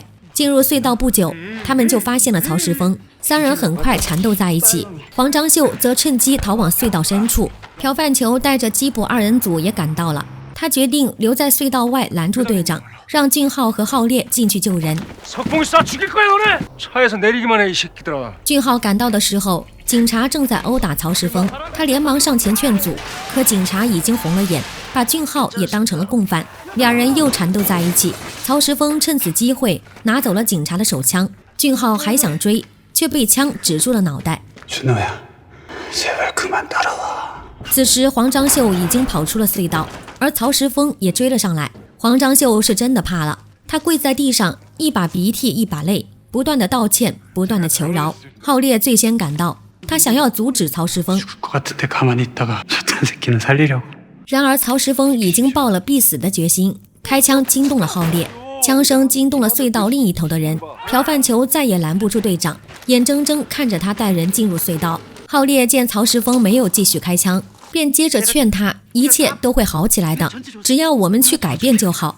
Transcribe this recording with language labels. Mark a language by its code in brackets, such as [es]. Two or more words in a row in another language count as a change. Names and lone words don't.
[zh] 进入隧道不久，他们就发现了曹石峰，3人很快缠斗在一起。黄章秀则趁机逃往隧道深处，朴范球带着缉捕2人组也赶到了。他决定留在隧道外拦住队长，让俊浩和浩烈进去救人。 [ko] 석봉이 쏴 죽일 거야 너네! 차에서 내리기만 해 이 새끼들아. [zh] 俊浩赶到的时候，警察正在殴打曹石峰，他连忙上前劝阻，可警察已经红了眼，把俊浩也当成了共犯。2人又缠斗在一起，曹石峰趁此机会拿走了警察的手枪，俊浩还想追，却被枪指住了脑袋。 [ko] 준호야, 제발 그만 따라와. [zh] 此时黄章秀已经跑出了隧道，而曹石峰也追了上来。黄章秀是真的怕了，他跪在地上，一把鼻涕一把泪，不断的道歉，不断的求饶。浩烈最先赶到，他想要阻止曹石峰， [ko] 것 같은데 가만히 있다가 저딴 새끼는 살리려고. [zh] 然而曹石峰已经抱了必死的决心，开枪惊动了浩烈。 枪声惊动了隧道另一头的人，朴范球再也拦不住队长，眼睁睁看着他带人进入隧道。浩烈见曹石峰没有继续开枪，便接着劝他，一切都会好起来的，只要我们去改变就好。